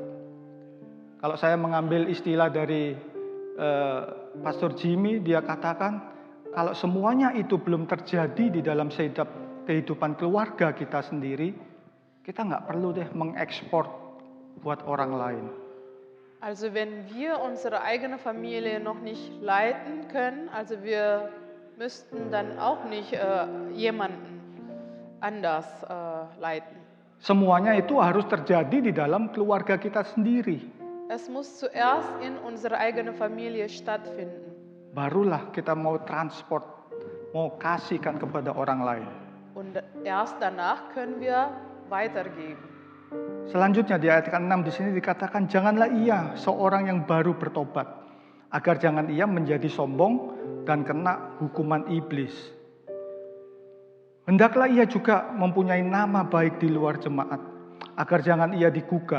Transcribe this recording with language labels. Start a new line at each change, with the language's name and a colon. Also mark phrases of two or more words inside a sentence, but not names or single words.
Indonesian: Kalau saya mengambil istilah dari Pastor Jimmy, dia katakan, kalau semuanya itu belum terjadi di dalam kehidupan keluarga kita sendiri, kita nggak perlu deh mengekspor buat orang lain.
German: Also wenn wir unsere eigene Familie noch nicht leiten können, also wir müssten dann auch nicht jemanden anders leiten.
Indonesian: Semuanya itu harus terjadi di dalam keluarga kita sendiri.
German: Es muss zuerst in unserer eigenen Familie stattfinden.
Indonesian: Barulah kita mau transport, mau kasihkan kepada orang lain.
German: Und erst danach können wir weitergeben.
Indonesian: Selanjutnya di ayat ke-6 di sini dikatakan, janganlah ia seorang yang baru bertobat, agar jangan ia menjadi sombong dan kena hukuman iblis. Hendaklah ia juga mempunyai nama baik di luar jemaat, agar jangan ia digugat.